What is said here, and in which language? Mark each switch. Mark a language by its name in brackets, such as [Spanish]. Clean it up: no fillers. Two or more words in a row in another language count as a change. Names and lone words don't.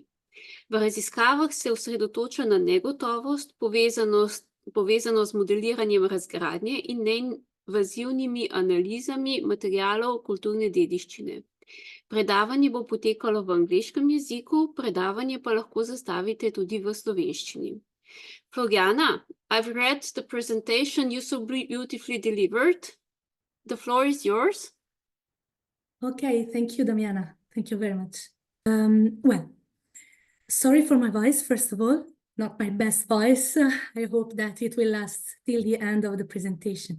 [Slovenian] V raziskavah se osredotoča na negotovost, povezano z modeliranjem razgradnje in neinvazivnimi analizami materialov kulturne dediščine. Predavanje bo potekalo v angleškem jeziku, predavanje pa lahko zastavite tudi v slovenščini. [English] Floriana, I've read the presentation you so beautifully delivered. The floor is yours. Okay, thank you, Damiana. Thank you very much. Well, sorry for my voice, first of all. Not my best voice. I hope that it will last till the end of the presentation.